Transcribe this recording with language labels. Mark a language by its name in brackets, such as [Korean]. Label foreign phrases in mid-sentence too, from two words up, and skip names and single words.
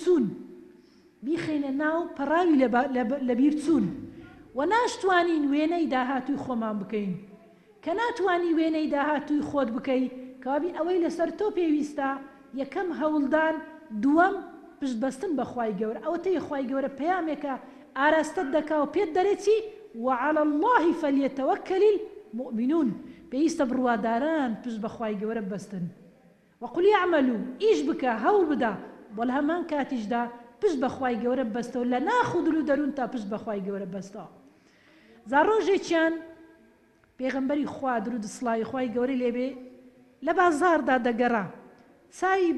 [Central Kurdish] بیرچوون و ناشتوانین وێنەی داهاتووی خۆمان بکەین کە ناتوانی وێنەی داهاتووی خۆت بکەی کەوابی ئەوەی لەسەر تۆ پێویستە یەکەم هەوڵدان دووەم پشتبەستن بە خوای گەورە ئەوەتەیە خوای گەورە پەیامێکە ئاراستت دەکا و پێت دەرێتی [Arabic] وعلى الله فليتوكل المؤمنون [Central Kurdish] پێویستە بڕواداران پشت بە خوای گەورە بەستن [Arabic] وقل يعملوا [Central Kurdish] ئیش بکە هەوڵ بدە بۆ لە هەمان کاتیشدا پشت بە خوای گەورە بەستەوە لە ناخودل و دەروون تا پشت بە خوای گەورە بەستەوە جا ڕۆژێکیان پێغەمبەری خوا درود و سڵاوی خوای گەورەی لێبێ لە بازاردا دەگەڕا چاوی